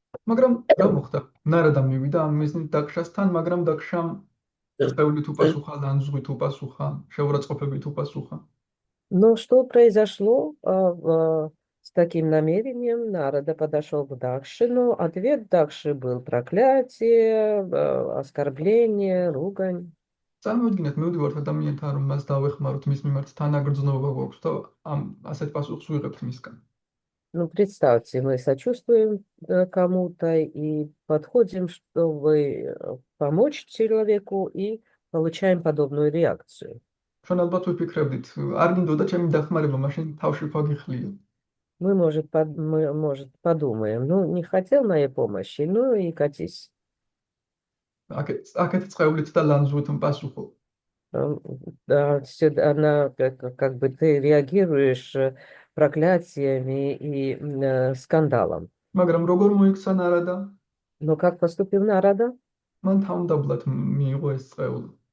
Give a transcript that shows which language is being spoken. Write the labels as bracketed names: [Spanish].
[Georgian] მაგრამ რა მოხდა? ნარადამ მივიდა ამ მიზნით დაქშასთან, მაგრამ დაქშამ წევლით უპასუხა, ლანძღვით უპასუხა, შეურაცხყოფებით უპასუხა. [Russian] Но что произошло с таким намерением? [Georgian] Нарада подошел к Дакше, но ответ Дакши был проклятие, оскорбление, ругань. წარმოიდგინეთ, მივდივართ ადამიანთან, რომ მას დავეხმაროთ, მის მიმართ თანაგრძნობა გვაქვს და ასეთ პასუხს ვიღებთ მისგან. [Russian] Ну, представьте, мы сочувствуем кому-то и подходим, чтобы помочь человеку, и получаем подобную реакцию. [Georgian] ჩვენ ალბათ ვიფიქრებდით, არ გინდოდა ჩემი დახმარება, მაშინ თავში ფაგიხლიო. [Russian] Мы, может, подумаем, ну, не хотел моей помощи, ну и катись. [Georgian] Აქეთ წევლით და ლანძღვით პასუხო. [Russian] Она, как бы ты реагируешь проклятиями и скандалом. [Georgian] მაგრამ როგორ მოიქცა ნარადა? [Russian] Но как поступил Нарада? [Georgian] მან თავმდაბლად მიიღო ეს წეული.